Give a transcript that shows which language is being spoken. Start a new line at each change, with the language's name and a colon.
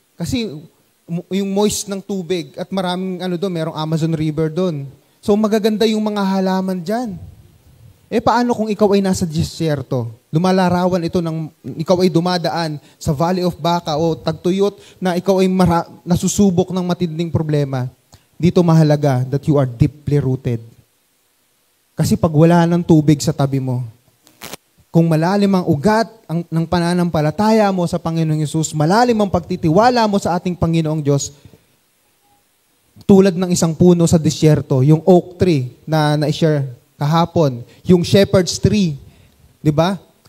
Filipino: Kasi yung moist ng tubig at maraming merong Amazon River doon. So magaganda yung mga halaman dyan. Paano kung ikaw ay nasa disyerto? Lumalarawan ito ng ikaw ay dumadaan sa Valley of Baca o tagtuyot na ikaw ay nasusubok ng matinding problema. Dito mahalaga
English: that you are deeply rooted.
Filipino: Kasi pag wala ng tubig sa tabi mo, kung malalim ang ugat ng pananampalataya mo sa Panginoong Hesus, malalim ang pagtitiwala mo sa ating Panginoong Diyos, tulad ng isang puno sa disyerto, yung oak tree na na-share kahapon, yung shepherd's tree, di ba?